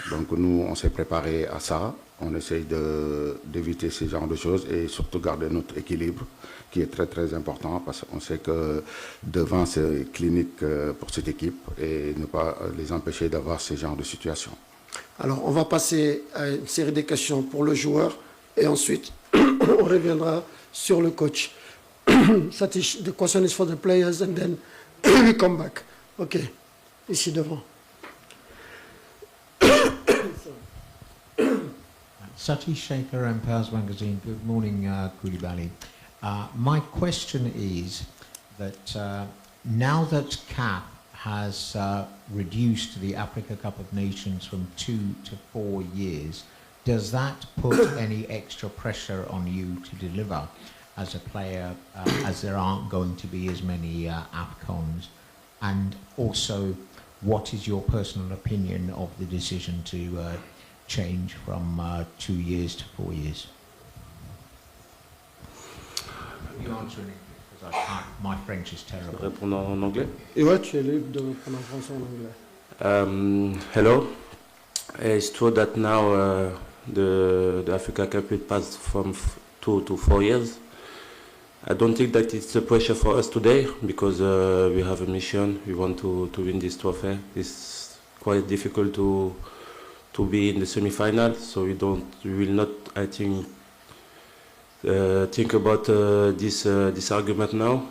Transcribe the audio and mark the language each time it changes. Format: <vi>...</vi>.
<fr>Donc nous, on s'est préparé à ça. On essaye d'éviter ce genre de choses et surtout garder notre équilibre, qui est très très important parce qu'on sait que devant c'est clinique pour cette équipe et ne pas les empêcher d'avoir ce genre de situation. Alors on va passer à une série de questions pour le joueur et ensuite on reviendra sur le coach.</fr> <en>The question is for the players and then we come back. Ok,</en> <fr>ici devant.</fr> <en>Satish Shekhar, Empires Magazine. Good morning, Koulibaly. My question is that now that CAF has reduced the Africa Cup of Nations from 2 to 4 years, does that put any extra pressure on you to deliver as a player, as there aren't going to be as many AFCONs? And also, what is your personal opinion of the decision to change from 2 years to 4 years? You answer in English, because I can't. My French is terrible.</en> <fr>Répondre en anglais. Et ouais, tu es libre de répondre en français ou en anglais.</fr> <en>Hello. It's true that now the Africa Cup it passed from 2 to 4 years. I don't think that it's a pressure for us today because we have a mission. We want to win this trophy. It's quite difficult to be in the semi-final, so we will not, I think, think about this argument now.</en>